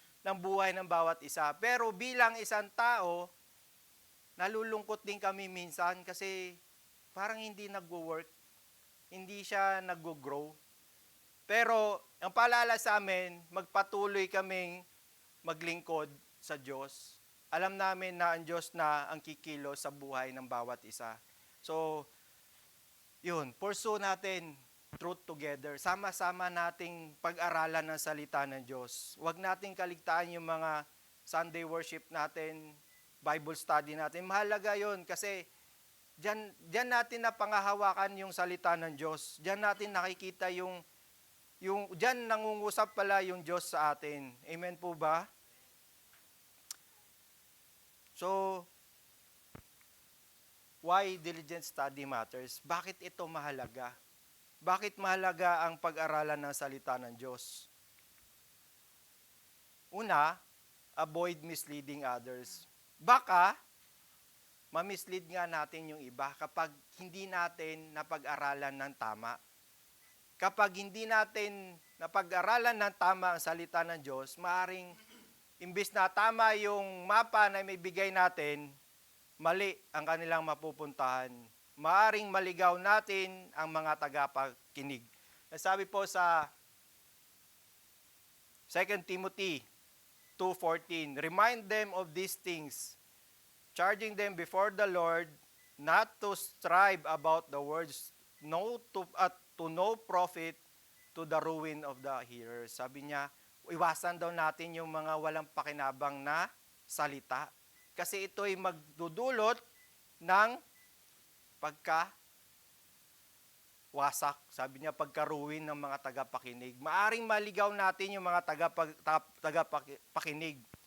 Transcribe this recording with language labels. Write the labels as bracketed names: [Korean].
[Filipino] ng buhay ng bawat isa. Pero bilang isang tao, nalulungkot din kami minsan kasi parang hindi nagwo-work, hindi siya naggo-grow. Pero ang paalala sa amin, magpatuloy kaming maglingkod sa Diyos. Alam namin na ang Diyos na ang kikilos sa buhay ng bawat isa. So, yun, pursue natin [English] truth together. [Filipino] Sama-sama nating pag-aralan ng salita ng Diyos. Huwag nating kaligtaan yung mga Sunday worship natin, Bible study natin. Mahalaga yun kasi diyan natin napangahawakan yung salita ng Diyos. Diyan natin nakikita diyan nangungusap pala yung Diyos sa atin. Amen po ba? [English] So, why diligent study matters? [Filipino] Bakit ito mahalaga? Bakit mahalaga ang pag-aralan ng salita ng Diyos? Una, [English] avoid misleading others. [Filipino] Baka, ma-mislead nga natin yung iba kapag hindi natin napag-aralan ng tama. Kapag hindi natin napag-aralan ng tama ang salita ng Diyos, maaring imbis na tama yung mapa na may bigay natin, mali ang kanilang mapupuntahan. Maaring maligaw natin ang mga tagapakinig. Sabi po sa [English] 2 Timothy 2:14, remind them of these things, charging them before the Lord not to strive about the words, to no profit to the ruin of the hearers. [Filipino] Sabi niya, iwasan daw natin yung mga walang pakinabang na salita. Kasi ito'y magdudulot ng pagkawasak. Sabi niya, pagkaruin ng mga tagapakinig. Maaring maligaw natin yung mga tagapakinig.